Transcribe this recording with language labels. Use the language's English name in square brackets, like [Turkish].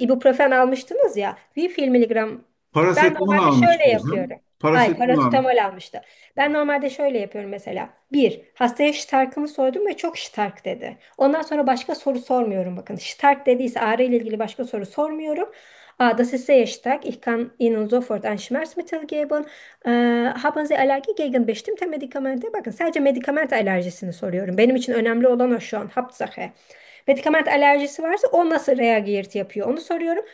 [Turkish] İbuprofen almıştınız ya. 1 miligram. Ben Parasetamol normalde şöyle almıştı hocam. yapıyorum. Ay parasetamol almıştı. Ben normalde şöyle yapıyorum mesela. Bir, hastaya şıtarkını sordum ve çok şıtark dedi. Ondan sonra başka soru sormuyorum bakın. Şıtark dediyse ağrı ile ilgili başka soru sormuyorum. [German] Aa, das ist sehr stark. Ich kann Ihnen sofort ein Schmerzmittel geben. Haben Sie Allergie gegen bestimmte Medikamente? [Turkish] Bakın sadece medikament alerjisini soruyorum. Benim için önemli olan o şu an. [German] Hauptsache. [Turkish] Medikament alerjisi varsa o nasıl [German] reagiert [Turkish] yapıyor onu soruyorum.